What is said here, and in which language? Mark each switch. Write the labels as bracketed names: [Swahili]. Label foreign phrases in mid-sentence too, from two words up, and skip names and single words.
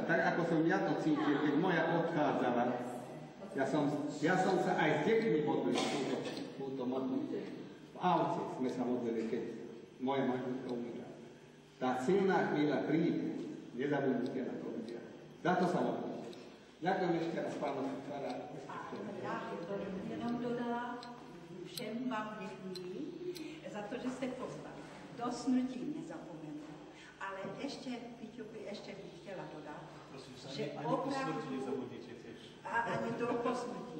[Slovak] Tak ako som ja to cítil, keď moja odchádzala, ja som sa aj s deťmi modlil túto modlitbu. V aute sme sa modlili, keď moja manželka umírala. Tá silná chvíľa príde, nezabudnite na to ľudia. Za to sa modlím. Ďakujem ešte raz pánovi farárovi. [Czech] Já jenom dodala, všem vám děkuji za to, že jste pozvali. Do smrti nezapomenu. Ale ještě, Piťupi, ještě bych chtěla dodat, že opravdu... A ani do posmrti.